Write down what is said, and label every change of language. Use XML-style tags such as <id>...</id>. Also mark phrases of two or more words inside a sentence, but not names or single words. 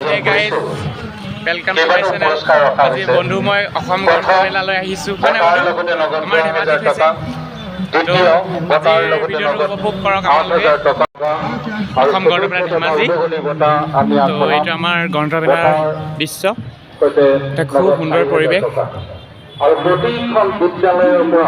<as>গাইজ</as> <en>welcome to my channel</en> <hi>आज बंधु मैं</hi> <as>ग्रंथमेलाলৈ আহিছোঁ মানে আমাৰ ধেমাজি হৈছে তো ভিডিঅ'টো উপভোগ কৰক আপোনালোকে গ্ৰন্থমেলা ধেমাজি তো এইটো আমাৰ গ্ৰন্থমেলাৰ দৃশ্য এটা খুব সুন্দৰ পৰিৱেশ আৰু প্ৰতিখন বিদ্যালয়ৰ পৰা</as>